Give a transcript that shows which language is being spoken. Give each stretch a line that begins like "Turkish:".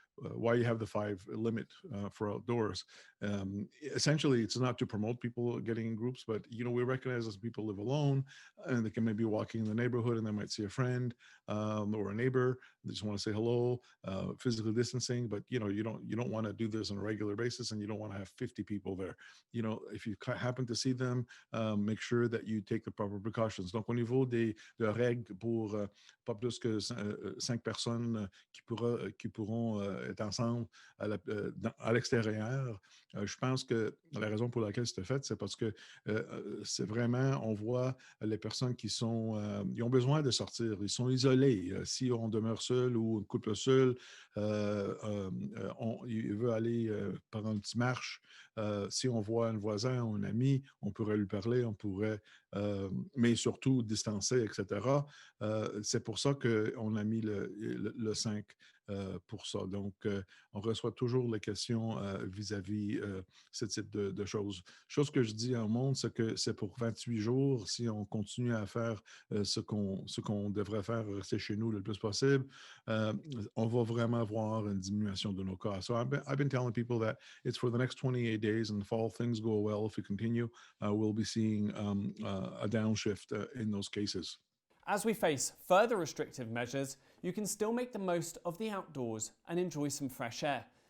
English: why you have the 5 limit for outdoors. Essentially, it's not to promote people getting in groups, but we recognize as people live alone, and they can maybe walking in the neighborhood and they might see a friend or a neighbor. They just want to say hello, physical distancing, but you don't want to do this on a regular basis, and you don't want to have 50 people there. If you happen to see them, make sure that you take the proper precautions.
French: Donc, au niveau de règles pour pas plus que 5 personnes qui pourront être ensemble à l'extérieur, je pense que la raison pour laquelle c'était fait, c'est parce que c'est vraiment, on voit les personnes qui ils ont besoin de sortir, ils sont isolés. Si on demeure seul ou un couple seul, il veut aller prendre une petite marche, si on voit un voisin ou un ami, on pourrait lui parler, on pourrait, mais surtout distancer, etc. C'est pour ça qu'on a mis le 5 pour ça. Donc, on reçoit toujours les questions vis-à-vis ce type de choses. Chose que je dis en monde, c'est que c'est pour 28 jours. Si on continue à faire ce qu'on devrait faire, rester chez nous le plus possible, on va vraiment voir une diminution de nos cas.
English: So I've been telling people that it's for the next 28 days, and if all things go well, if we continue, we'll be seeing a downshift in those cases. As we face further restrictive measures, you can still make the most of the outdoors and enjoy some fresh air.